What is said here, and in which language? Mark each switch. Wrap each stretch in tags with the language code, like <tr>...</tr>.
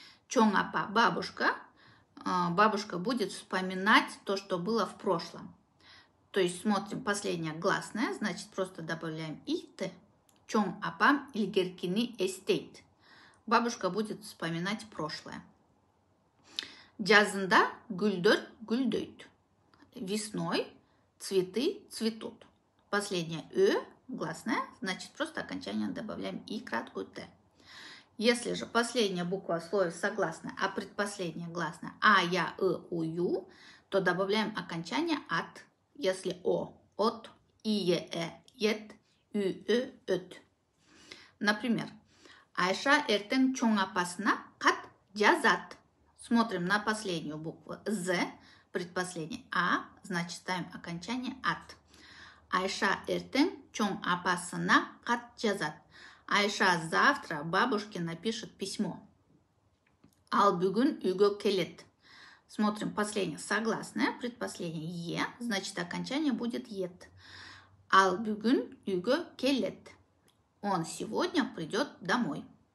<ky>Чоң апа</ky> <ru>– бабушка. Бабушка будет вспоминать то, что было в прошлом. То есть смотрим последняя гласная, значит просто добавляем и т.</ru> <ky>Чоң апам илгеркини эстейт.</ky> <ru>Бабушка будет вспоминать прошлое.</ru> <ky>Жазында гүлдөр гүлдөйт.</ky> <ru>Весной цветы цветут. Последняя гласная, значит просто окончание добавляем и краткую т. Если же последняя буква в слове согласная, а предпоследняя гласная а, я, у, ю, то добавляем окончание от. Если о, от, ие, ет, ü, öt.</ru> <ky>Например, Айша эртең чоң апасына кат жазат.</ky> <ru>Смотрим на последнюю букву з, предпоследнее а, значит ставим окончание от.</ru> <ky>Айша эртең чоң апасына кат жазат.</ky> <ru>Айша завтра бабушке напишет письмо.</ru> <ky>Ал бүгүн үйгө келет.</ky> <ru>Смотрим последнее согласное, предпоследнее е, значит окончание будет ет.</ru> <ky>Ал бүгүн үйгө келет.</ky> <ru>Он сегодня придет домой.</ru>